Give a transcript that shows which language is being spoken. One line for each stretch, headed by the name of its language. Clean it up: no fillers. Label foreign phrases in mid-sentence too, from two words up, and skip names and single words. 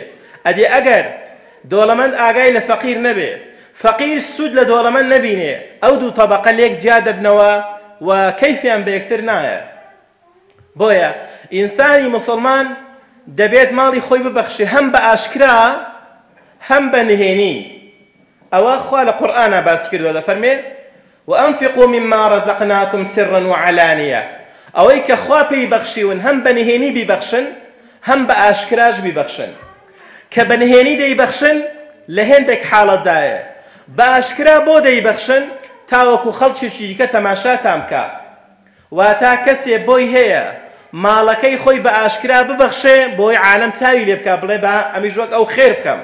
Central Kurdish: ئەدێ ئەگەر دۆڵەمەند ئاگای لە فەقیر نەبێ، فەقیر سوود لە دۆڵەمەند نەبینێ، ئەو دوو تەبەقە لێک جیا دەبنەوە و کەیفیان بە یەکتر نایە. بۆیە ئینسانی موسڵمان دەبێت ماڵی خۆی ببەخشێ، هەم بە ئاشکرا هەم بە نهێنی. ئەوە خوا لە قورئانە باس کردووە، دەفەرمێ
Arabic: وأنفقوا مما رزقناكم سرا وعلانية.
Central Kurdish: ئەوەی کە خوا پێی بەخشیون هەم بە نهێنی بیبەخشن هەم بە ئاشکراش بیبەخشن. کە بە نهێنی دەیبەخشن لە هێندێک حاڵەتدایە، بە ئاشکرا بۆ دەیبەخشن تاوەکو خەڵکێکی دیکە تەماشاتان بکە. واتە کەسێ بۆی هەیە ماڵەکەی خۆی بە ئاشکرا ببەخشێ بۆی عالەم چاوی لێ بکە، بڵێ بە ئەمیش وەک ئەو خێر بکەم.